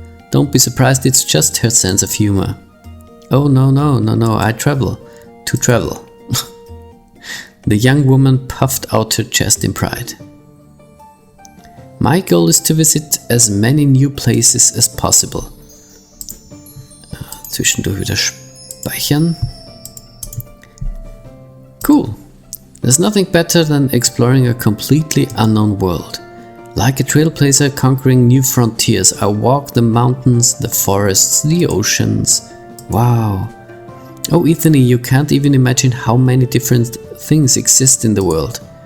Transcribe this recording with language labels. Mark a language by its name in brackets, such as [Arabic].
[English] Don't be surprised, it's just her sense of humor. Oh, no, I travel. To travel. The young woman puffed out her chest in pride. My goal is to visit as many new places as possible. [German] Zwischendurch wieder speichern. [English] Cool. There's nothing better than exploring a completely unknown world. Like a trailblazer conquering new frontiers, I walk the mountains, the forests, the oceans. Wow. Oh, Ethany, you can't even imagine how many different things exist in the world.